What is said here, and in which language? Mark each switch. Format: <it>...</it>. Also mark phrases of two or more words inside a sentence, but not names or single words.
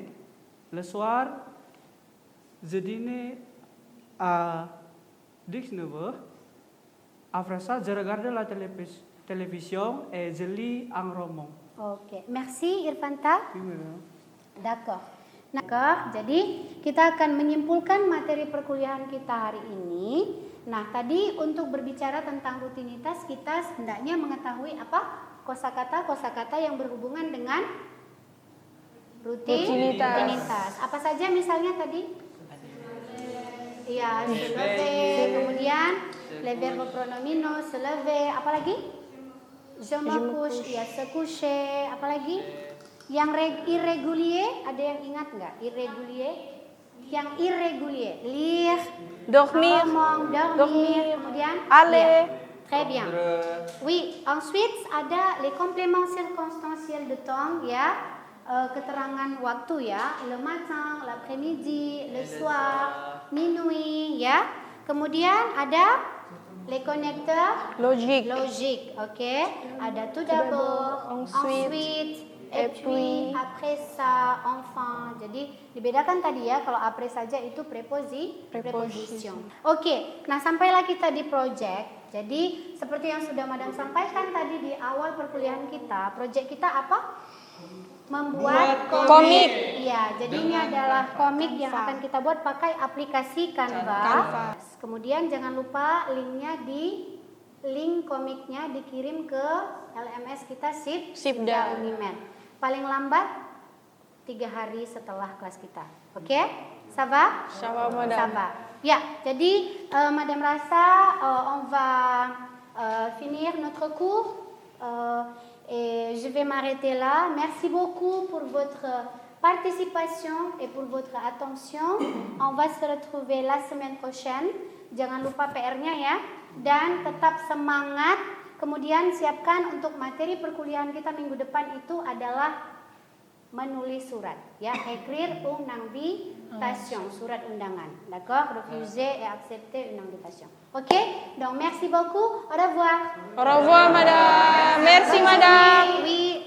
<fr>Le soir, je dîne à 19 heures. Après ça, je regarde la télévision et je lis un roman. Oke, merci Irfanta. Oui, madame. D'accord. D'accord,</fr> <id>jadi kita akan menyimpulkan materi perkuliahan kita hari ini. Nah, tadi untuk berbicara tentang rutinitas kita hendaknya mengetahui apa? Kosakata yang berhubungan dengan rutinitas. Apa saja misalnya tadi? Iya,</id> <fr>se lever, kemudian les verbes pronominaux, se lever,</fr> <id>apa lagi?</id> <fr>Je me couche, ya se coucher,</fr> <id>apa lagi? Yang irregulier, ada yang ingat nggak? Yang irregulier,</id> <fr>lire, Dormir. dormir, kemudian Aller. ya. Très bien. Oui, ensuite ada les compléments circonstanciels de temps ya,</fr> <id>keterangan waktu ya,</id> <fr>le matin, l'après-midi, le soir, minuit ya.</fr> <id>Kemudian ada</id> <fr>les connecteurs Logique.</fr> <id>oke.</id> <fr>Ada tout d'abord, ensuite, et puis, après ça, enfin.</fr> <id>Jadi dibedakan tadi ya, kalau après saja itu preposition. Oke, nah sampailah kita di project. Jadi seperti yang sudah Madam sampaikan tadi di awal perkuliahan kita, project kita apa? Membuat komik. Iya, jadi ini adalah komik yang akan kita buat pakai aplikasi Canva. Kemudian jangan lupa link komiknya dikirim ke LMS kita Sipda Unimed. Paling lambat 3 hari setelah kelas kita. Oke?</id> <fr>Ça va? Ça va, madame.</fr> <id>Ya, jadi Madame rasa</id> <fr>on va finir notre cours et je vais m'arrêter là. Merci beaucoup pour votre participation et pour votre attention. On va se retrouver la semaine prochaine.</fr> <id>Jangan lupa PR-nya ya, dan tetap semangat. Kemudian siapkan untuk materi perkuliahan kita minggu depan itu adalah menulis surat, ya,</id> <fr>écrire une invitation,</fr> <id>surat undangan,</id> <fr>d'accord, refuser et accepter une invitation. Ok, donc merci beaucoup, au revoir. Au revoir, madame. Merci, madame. Oui.</fr>